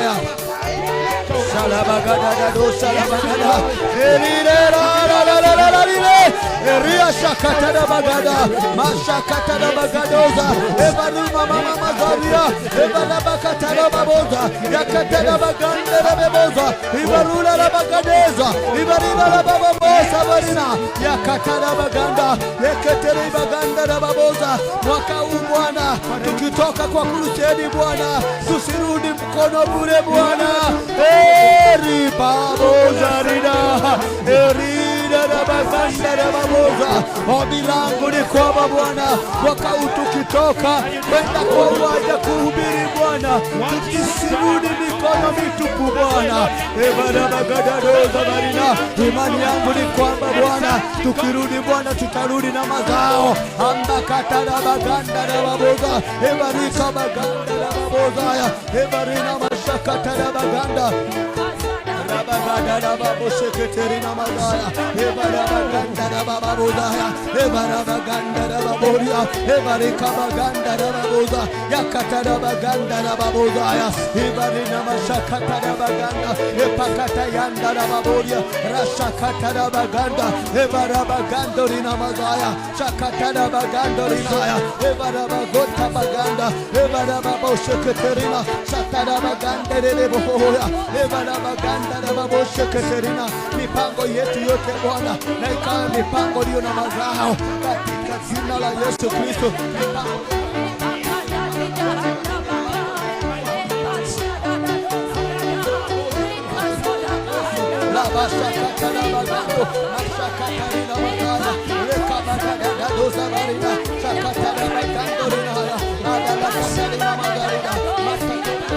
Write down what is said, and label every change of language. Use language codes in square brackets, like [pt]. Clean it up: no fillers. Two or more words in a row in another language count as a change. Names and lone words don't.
[sw] salabagada do salabagada elira eria shakata bagada mashakata bagadoza ebaluma mama mazaria ebalabakata baboza yakata baganda baboza ibarula bagadeza ibarila baboza barina yakata baganda yakateri baganda baboza mwaka huu Bwana tukitoka kwa kurusedi Bwana tusirudi mkono bure Bwana eri baboza rida eri ombi langu ni kwamba Bwana mwaka huu tukitoka kwenda kwa uwanja kuhubiri Bwana tusirudi mikono mitupu Bwana imani yangu ni kwamba Bwana tukirudi Bwana tutarudi na mazao ambakatana baganda na baboza ebarika baganda na baboza ebarina mashakatana baganda Baganda babo seketerina magaya ebara baganda baboza ebara baganda baboria ebarika baganda baboza yakatara baganda baboza ebarina mashakatara baganda epakata yanda baboria rashakatara baganda ebara baganda rina magaya shakatara baganda rina ebara bagota baganda ebara babo seketerina shakatara baganda rebohoya ebara baganda baboshe keterina mipango yetu yote Bwana na ikawa mipango iliyo na mazao katika jina la Yesu Kristo. La bashaka na magando mashaka na magana leka magana doza barina shakata na magando rina ada la kasari na magana mashaka